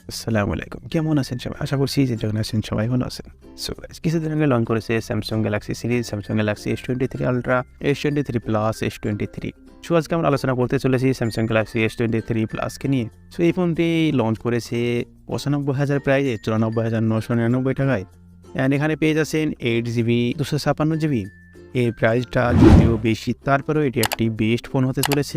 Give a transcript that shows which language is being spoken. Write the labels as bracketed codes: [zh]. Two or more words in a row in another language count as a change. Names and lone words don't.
[bn] আসসালামু আলাইকুম। কেমন আছেন সবাই? আশা করছি যে যেখানে আছেন সবাই ভালো আছেন। [en] so guys [bn] কিছুদিন আগে লঞ্চ করেছে Samsung Galaxy সিরিজ, Samsung Galaxy S23 Ultra, S23 Plus, S23। সো আজকে আমরা আলোচনা করতে চলেছি Samsung Galaxy S23 Plus কে নিয়ে। সো এই ফোনটি লঞ্চ করেছে ৯৫,০০০ প্রাইসে ৯৪,৯৯৯ টাকায়। অ্যান্ড এখানে পেয়ে যাচ্ছেন 8GB 256GB। এই প্রাইসটা যদিও বেশি, তারপরেও এটি একটি [en] best phone [bn] হতে চলেছে।